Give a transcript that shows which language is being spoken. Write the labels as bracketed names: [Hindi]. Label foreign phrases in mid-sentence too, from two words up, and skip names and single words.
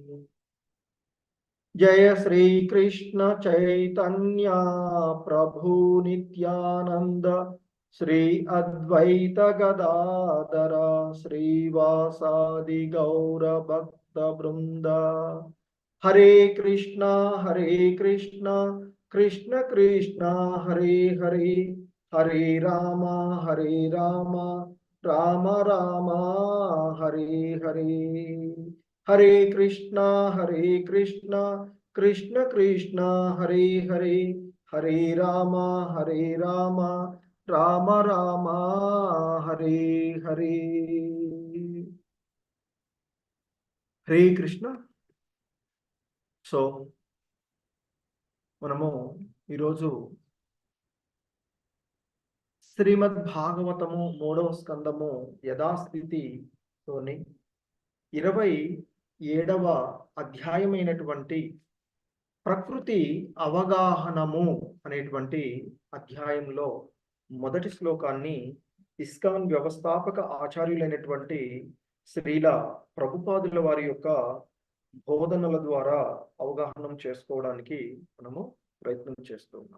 [Sanskrit] జయ శ్రీ కృష్ణ చైతన్య ప్రభు నిత్యానంద శ్రీ అద్వైత గదాధర శ్రీవాసాది గౌర భక్త బృంద. హరే కృష్ణ కృష్ణ కృష్ణ హరే హరే, హరే రామ రామ రామ హరే హరే. హరే కృష్ణ కృష్ణ కృష్ణ హరే హరే, హరే రామ రామ రామ హరే హరే. హరే కృష్ణ. [Telugu] సో మనము ఈరోజు శ్రీమద్ భాగవతము 3వ స్కందము యథాస్థితితోని 27వ అధ్యాయమైనటువంటి ప్రకృతి అవగాహనము అనేటువంటి అధ్యాయంలో మొదటి శ్లోకాన్ని ఇస్కాన్ వ్యవస్థాపక ఆచార్యులైనటువంటి శ్రీల ప్రభుపాదుల వారి యొక్క బోధనల ద్వారా అవగాహన చేసుకోవడానికి మనము ప్రయత్నం చేస్తూ ఉన్నాం.